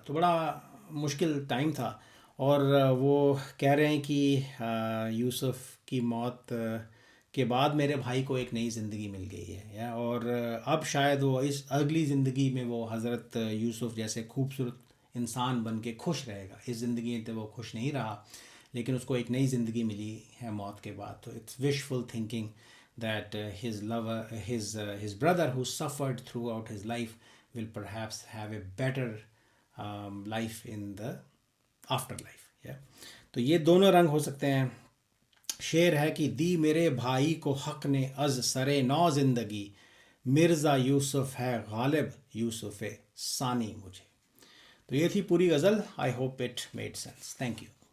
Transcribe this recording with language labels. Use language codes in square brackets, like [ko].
[hi] तो बड़ा मुश्किल टाइम था। और वो कह रहे हैं कि यूसुफ़ की मौत के बाद मेरे भाई को एक नई ज़िंदगी मिल गई है, और अब शायद वो इस अगली ज़िंदगी में वो हज़रत यूसुफ़ जैसे खूबसूरत इंसान बन के खुश रहेगा। इस ज़िंदगी में तो वो खुश नहीं रहा, लेकिन उसको एक नई ज़िंदगी मिली है मौत के बाद। [en] तो it's wishful thinking that his brother who suffered throughout his life will perhaps have a better life in the afterlife, yeah. [hi] तो ये दोनों रंग हो सकते हैं। शेर है कि दी मेरे भाई को हक़ ने अज़ सरे नौ ज़िंदगी, मिर्ज़ा यूसुफ़ है गालिब यूसुफ़ सानी मुझे। तो ये थी पूरी गज़ल। [en] I hope it made sense. Thank you.